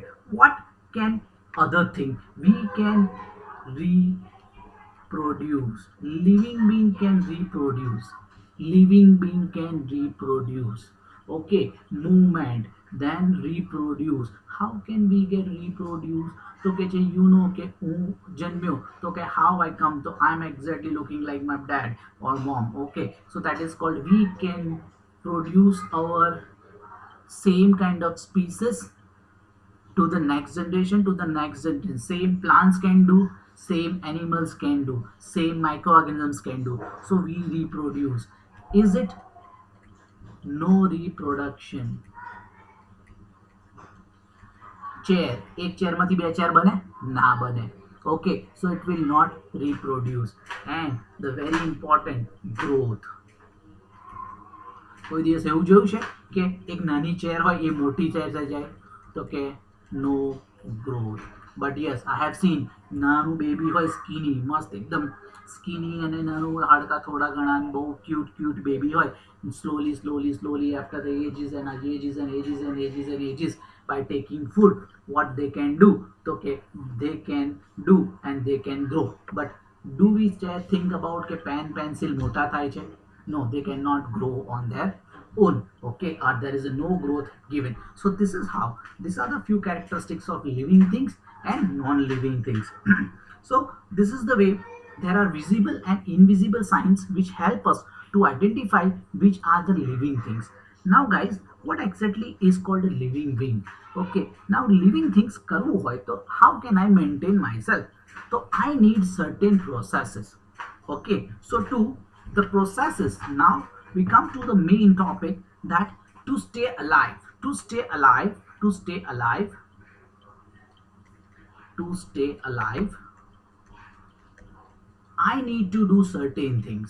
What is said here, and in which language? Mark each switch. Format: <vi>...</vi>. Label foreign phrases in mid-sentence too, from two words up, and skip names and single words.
<en>What can other thing? We can reproduce. Living being can reproduce. Living being can reproduce. Okay, movement, then reproduce. How can we get reproduce? So કે છે you know</en> <gu>કે હું જન્મ્યો તો કે</gu> <en>how I come to I'm exactly looking like my dad or mom. Okay, so that is called we can produce our same kind of species to the next generation, to the next generation. Same plants can do, same animals can do, same microorganisms can do. So we reproduce. Is it no reproduction? Chair,</en> <gu>એક ચેરમાંથી બે ચેર બને ના બને.</gu> <en>Okay, so it will not reproduce. And the very important, growth.</en> <gu>કોઈ દિવસ એવું જોયું છે કે એક નાની ચેર હોય એ મોટી ચેર થઈ જાય? તો કે</gu> <en>no growth. but yes I have seen</en> <gu>નાનું બેબી હોય સ્કીની, મસ્ત એકદમ સ્કીની અને નાનું હાડકા થોડા ઘણા બહુ ક્યુટ બેબી હોય.</gu> <en>Slowly after the ages and ages by taking food, what they can do? Okay, they can do and they can grow. But do we think about</en> <gu>કે પેન પેન્સિલ મોટા થાય છે?</gu> <en>No, they cannot grow on their own. Okay, or there is no growth given. So this is how, these are the few characteristics of living things and non-living things. So this is the way there are visible and invisible signs which help us to identify which are the living things. Now guys, what exactly is called a living being? Okay, now living things</en> <gu>કરવું હોય તો</gu> <en>how can I maintain myself? So I need certain processes. Okay, so to the processes, now we come to the main topic, that to stay alive, to stay alive, to stay alive, to stay alive, I need to do certain things.</en>